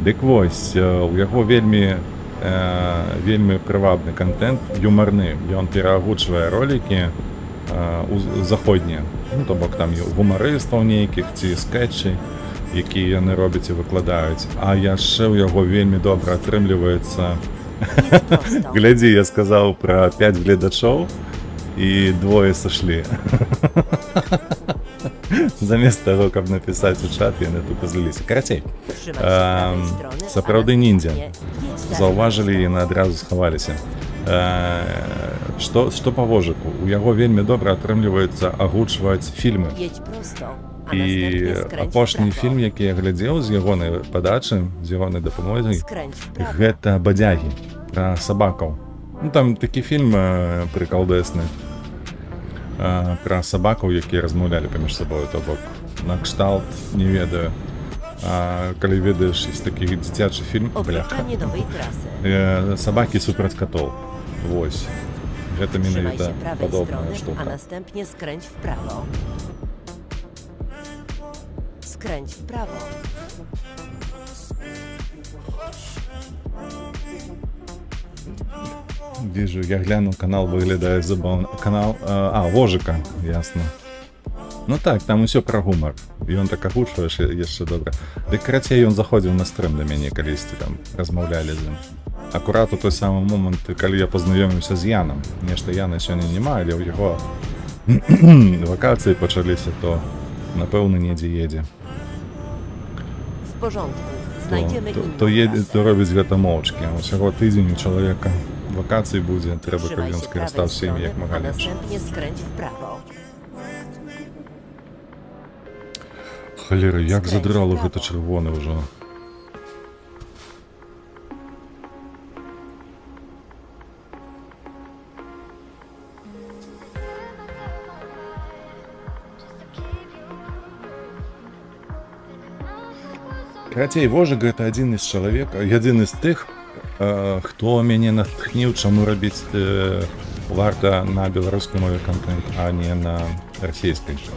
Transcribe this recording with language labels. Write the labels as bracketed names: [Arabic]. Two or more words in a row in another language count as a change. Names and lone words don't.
[Belarusian] Дык вось, у яго вельмі вельмі прывабны контент, юмарны. Ён пераагучвае ролікі заходнія. Ну, то бок там гумарыстаў нейкіх ці скетчы, якія яны робяць і выкладаюць. А яшчэ ў яго вельмі добра атрымліваецца. [Polish] Jedź prosto. [Belarusian] Глядзі, я сказаў пра 5 гледачоў і двое сышлі. Замест таго, каб напісаць у чат, яны тут пазліліся. Карацей, [Polish] Trzymaj się prawej strony, a [Belarusian] сапраўды ніндзя. [Polish] następnie jedź dalej. [Belarusian] Заўважылі і яны адразу схаваліся. Што па вожыку? У яго вельмі добра атрымліваецца агучваць фільмы. [Polish] Jedź prosto, a [Belarusian] І [Polish] następnie skręć w [Belarusian] апошні [Polish] prawo. [Belarusian] фільм, які я глядзеў з ягонай падачы, з ягонай дапамогай, [Polish] Skręć w prawo. [Belarusian] гэта бадзягі пра сабакаў. Ну там такі фільм прыкалдэсны пра сабакаў, якія размаўлялі паміж сабою, то бок накшталт, не ведаю. Калі ведаеш, ёсць такі дзіцячы фільм, бляха. [Polish] Obliczanie nowej trasy. [Belarusian] Сабакі супраць катоў. Вось. Гэта [Polish] Trzymaj [Belarusian] менавіта [Polish] się prawej [Belarusian] падобная [Polish] strony, a [Belarusian] штука. [Polish] następnie skręć w prawo. Skręć w prawo. [Belarusian] Вижу, я гляну, канал выглядае забаўна. Канал, Вожыка, ясна. Ну так, там усё пра гумар. І ён так агучваеш яшчэ добра. Дык карацей, ён заходзіў на стрым да мяне калісьці, там размаўлялі з ім. Акурат у той самы момант, калі я пазнаёміўся з Янам. Нешта Яна сёння няма, але ў яго вакацыі пачаліся, то напэўна недзе едзе. [Polish] W porządku. Znajdziemy inną [Belarusian] То [Polish] trasę. [Belarusian] робіць гэта моўчкі. Усяго тыдзень у чалавека вакацыі будзе, трэба, каб [Polish] Trzymaj [Belarusian] ён [Polish] się [Belarusian] скарыстаў [Polish] prawej [Belarusian] всімі як [Polish] strony, [Belarusian] мага [Polish] a [Belarusian] лепш. [Polish] następnie skręć w prawo. [Belarusian] Халера, як [Polish] Skręć [Belarusian] задрало [Polish] wprawo. [Belarusian] гэта чырвоны ўжо. Карацей, Вожык гэта адзін з чалавек, адзін з тых, хто мяне натхніў, чаму рабіць варта на беларускай мове контент, а не на расійскай.